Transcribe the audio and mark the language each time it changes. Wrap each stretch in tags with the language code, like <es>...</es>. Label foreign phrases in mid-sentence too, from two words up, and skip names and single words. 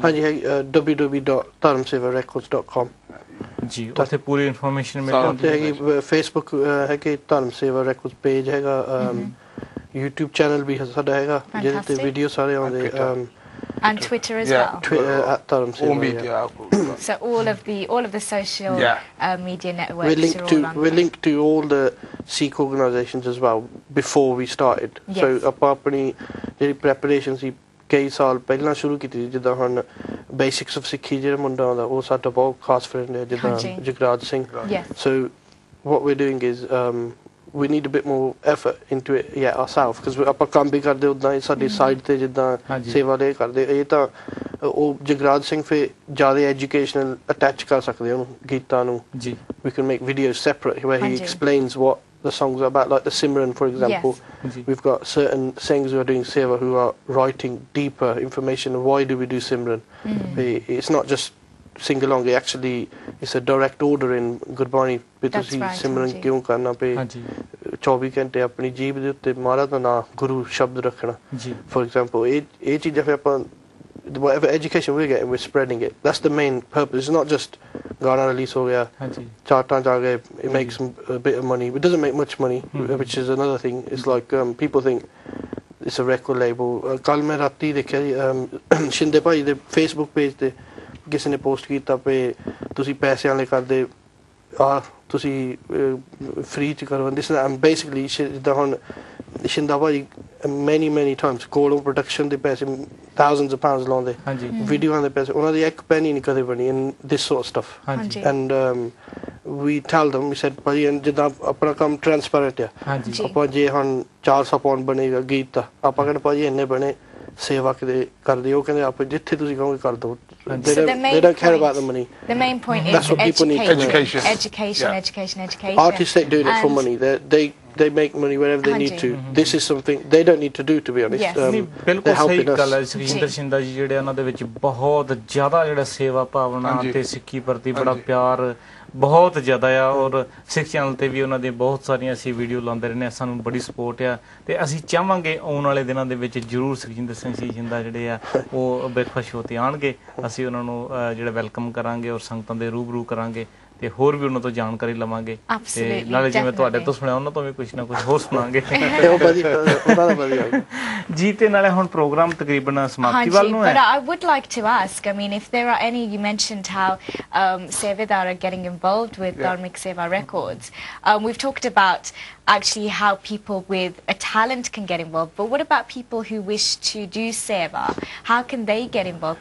<pa>ਹਾਂਜੀ www.dharmsevarecords.com ਜੀ ਉੱਥੇ ਪੂਰੀ ਇਨਫੋਰਮੇਸ਼ਨ ਮਿਲ ਜਾਂਦੀ ਹੈ ਫੇਸਬੁੱਕ ਹੈ ਕਿ ਧਰਮ ਸੇਵਾ ਰੈਕੋਰਡਸ ਪੇਜ ਹੈਗਾ YouTube ਚੈਨਲ ਵੀ ਸਾਡਾ ਹੈਗਾ ਜਿਹਦੇ ਤੇ ਵੀਡੀਓ ਸਾਰੇ ਆਉਂਦੇ</pa> <en>and Twitter as well Dharam Seva so all of the social media networks we're linked to all the Sikh organisations as well before we started so</en> <pa>ਆਪਾਂ ਆਪਣੀ ਜਿਹੜੀ ਪ੍ਰੈਪਰੇਸ਼ਨ ਸੀ ਕਈ ਸਾਲ ਪਹਿਲਾਂ ਸ਼ੁਰੂ ਕੀਤੀ ਜਿੱਦਾਂ ਹੁਣ ਬੇਸਿਕਸ ਆਫ ਸਿੱਖੀ ਜਿਹੜਾ ਮੁੰਡਾ ਆਉਂਦਾ ਉਹ ਸਾਡਾ ਬਹੁਤ ਖਾਸ ਫਰੈਂਡ ਹੈ ਜਿੱਦਾਂ ਜਗਰਾਜ ਸਿੰਘ</pa> <en>so what we're doing is we need a bit more effort into it ourselves because</en> <pa>ਆਪਾਂ ਕੰਮ ਵੀ ਕਰਦੇ ਉਦਾਂ ਹੀ ਸਾਡੀ ਸਾਈਡ ਤੇ ਜਿੱਦਾਂ ਸੇਵਾ ਦੇ ਕਰਦੇ ਇਹ ਤਾਂ ਉਹ ਜਗਰਾਜ ਸਿੰਘ ਫਿਰ ਜ਼ਿਆਦਾ ਐਜੂਕੇਸ਼ਨਲ ਅਟੈਚ ਕਰ ਸਕਦੇ ਉਹਨੂੰ ਗੀਤਾਂ ਨੂੰ ਜੀ</pa> <en>we can make videos separate where he explains what the songs are about like the Simran for example we've got certain singers who are doing seva who are writing deeper information of why do we do Simran it's not just sing along. Actually, it's a direct order in Gurbani.</en> <pa>ਬਈ ਤੁਸੀਂ ਸਿਮਰਨ ਕਿਉਂ ਕਰਨਾ ਪੈ 24 ਘੰਟੇ ਆਪਣੀ ਜੀਭ ਦੇ ਉੱਤੇ ਮਹਾਰਾਜ ਦਾ ਨਾਮ ਗੁਰੂ ਸ਼ਬਦ ਰੱਖਣਾ.</pa> <en>For example,</en> <pa>ਇਹ ਚੀਜ਼ਾਂ ਫਿਰ ਆਪਾਂ</pa> <en>whatever education we're getting, we're spreading it. That's the main purpose. It's not just</en> <pa>ਗਾਣਾ ਰਿਲੀਜ਼ ਹੋ ਗਿਆ, ਚਾਰਟਾਂ ਜਾ ਗਏ,</pa> <en>it makes a bit of money. It doesn't make much money, which is another thing. It's like people think it's a record label.</en> <pa>ਕੱਲ੍ਹ ਮੈਂ ਰਾਤੀ ਦੇਖਿਆ ਸ਼ਿੰਦੇ ਭਾਈ ਦੇ ਫੇਸਬੁੱਕ ਪੇਜ ਤੇ ਕਿਸੇ ਨੇ ਪੋਸਟ ਕੀਤਾ ਪਏ ਤੁਸੀਂ ਪੈਸੇ ਵਾਲੇ ਕਰਦੇ ਆ ਤੁਸੀਂ ਫ੍ਰੀ ਚ ਕਰੋ</pa> <en>this and basically</en> <pa>ਜਿੱਦਾਂ ਹੁਣ ਸ਼ਿੰਦਾ ਭਾਜੀ</pa> <en>many times</en> <pa>ਕੋਲੋਂ ਪ੍ਰੋਡਕਸ਼ਨ ਦੇ ਪੈਸੇ</pa> <en>thousands of pounds</en> <pa>ਲਾਉਂਦੇ ਵੀਡੀਓਆਂ ਦੇ ਪੈਸੇ ਉਹਨਾਂ ਦੀ ਇੱਕ ਪੈਨੀ ਨਹੀਂ ਕਦੇ ਬਣੀ</pa> <en>in this sort of stuff and we tell them, we said</en> <pa>ਭਾਜੀ ਜਿੱਦਾਂ ਆਪਣਾ ਕੰਮ ਟ੍ਰਾਂਸਪੇਰੈਂਟ ਆ ਆਪਾਂ ਜੇ ਹੁਣ 400 ਪਾਉਂਡ ਬਣੇਗਾ ਗੀਤ ਦਾ ਆਪਾਂ ਕਹਿੰਦੇ ਭਾਜੀ ਇੰਨੇ ਬਣੇ ਸੇਵਾ ਕਿਤੇ ਕਰਦੇ ਉਹ ਕਹਿੰਦੇ ਆਪ ਜਿੱਥੇ ਤੁਸੀਂ ਕਹੋਗੇ ਕਰ ਦੋ.</pa> <en>They don't care about the money. The main point is that's what people need to know. Education. Artists ain't doing it for money. They make money wherever they need to. This is something they don't need to do, to be honest.</en> <pa>ਬਿਲਕੁਲ ਸਹੀ ਗੱਲ ਹੈ. ਸੁਖਜਿੰਦਰ ਸ਼ਿੰਦਾ ਜੀ ਜਿਹੜੇ ਉਹਨਾਂ ਦੇ ਵਿੱਚ ਬਹੁਤ ਜ਼ਿਆਦਾ ਜਿਹੜਾ ਸੇਵਾ ਭਾਵਨਾ ਤੇ ਸਿੱਖੀ ਪ੍ਰਤੀ ਬੜਾ ਪਿਆਰ ਬਹੁਤ ਜ਼ਿਆਦਾ ਆ ਔਰ ਸਿੱਖ ਚੈਨਲ ਤੇ ਵੀ ਉਹਨਾਂ ਦੀਆਂ ਬਹੁਤ ਸਾਰੀਆਂ ਅਸੀਂ ਵੀਡੀਓ ਲਾਉਂਦੇ ਰਹਿੰਦੇ ਆ. ਸਾਨੂੰ ਬੜੀ ਸਪੋਰਟ ਆ ਤੇ ਅਸੀਂ ਚਾਹਾਂਗੇ ਆਉਣ ਵਾਲੇ ਦਿਨਾਂ ਦੇ ਵਿੱਚ ਜ਼ਰੂਰ ਸੁਖਜਿੰਦਰ ਸਿੰਘ ਸ਼ਿੰਦਾ ਜਿਹੜੇ ਆ ਉਹ ਬ੍ਰੇਕਫਾਸਟ ਸ਼ੋਅ ਤੇ ਆਉਣਗੇ. ਅਸੀਂ ਉਹਨਾਂ ਨੂੰ ਜਿਹੜਾ ਵੈਲਕਮ ਕਰਾਂਗੇ ਔਰ ਸੰਗਤਾਂ ਦੇ ਰੂਬਰੂ ਕਰਾਂਗੇ ਤੇ ਹੋਰ ਵੀ ਉਹਨਾਂ ਤੋਂ ਜਾਣਕਾਰੀ ਲਵਾਂਗੇ ਤੇ ਨਾਲੇ ਜਿਵੇਂ ਤੁਹਾਡੇ ਤੋਂ ਸੁਣਿਆ ਉਹਨਾਂ ਤੋਂ ਵੀ ਕੁਝ ਨਾ ਕੁਝ ਹੋਰ ਸੁਣਾਂਗੇ ਜੀ. ਤੇ ਨਾਲੇ ਹੁਣ ਪ੍ਰੋਗਰਾਮ ਤਕਰੀਬਨ ਸਮਾਪਤੀ ਵੱਲ ਨੂੰ ਹੈ.</pa> <en>But I would like to ask, I mean, if there are any, you mentioned how Sevadar are getting involved with Dharmic Seva Records. We've talked about actually how people with a talent can get involved, but what about people who wish to do Seva? How can they get involved?</en>